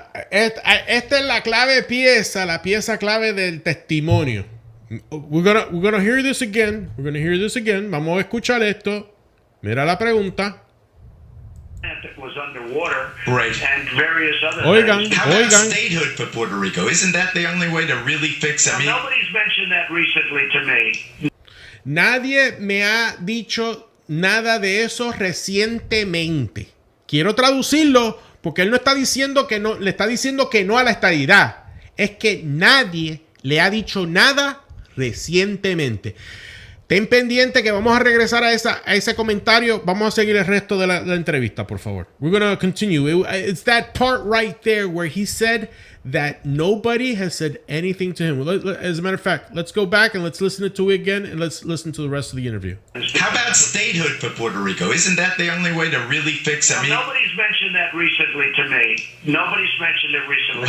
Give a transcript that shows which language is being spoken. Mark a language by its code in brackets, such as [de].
[es] Esta es la pieza clave del testimonio. [en] We're gonna hear this again. [es] Vamos a escuchar esto. Mira la pregunta. [en] Was underwater, right, and various other things. How about statehood for Puerto Rico? Isn't that the only way to really fix it? Nobody's mentioned that recently to me. [es] Nadie me ha dicho nada de eso recientemente. Quiero traducirlo porque él no está diciendo que no, le está diciendo que no a la estadidad. Es que nadie le ha dicho nada recientemente. Ten pendiente que vamos a regresar a ese comentario. Vamos a seguir el resto de la entrevista, por favor. [en] We're going to continue. It's that part right there where he said that nobody has said anything to him. As a matter of fact, let's go back and let's listen to it again, and let's listen to the rest of the interview. How about statehood for Puerto Rico? Isn't that the only way to really fix it? Nobody's mentioned that recently to me. Nobody's mentioned it recently.